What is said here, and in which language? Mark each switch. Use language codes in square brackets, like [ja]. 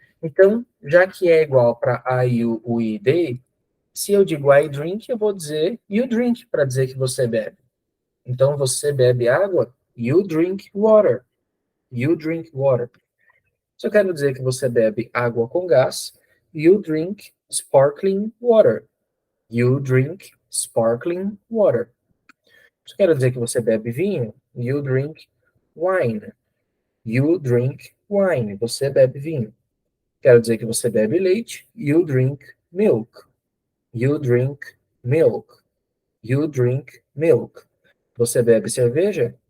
[pt] Então, já que é igual para I, you, we e they, se eu digo I drink, eu vou dizer you drink para dizer que você bebe. Então, você bebe água, [en] you drink water. You drink water. [pt] Se eu quero dizer que você bebe água com gás, [en] you drink sparkling water. You drink sparkling water. [pt] Se eu quero dizer que você bebe vinho, [en] you drink wine. You drink wine. [pt] Você bebe vinho. Quero dizer que você bebe leite. [en] You drink milk. You drink milk. You drink milk. [pt] Você bebe cerveja?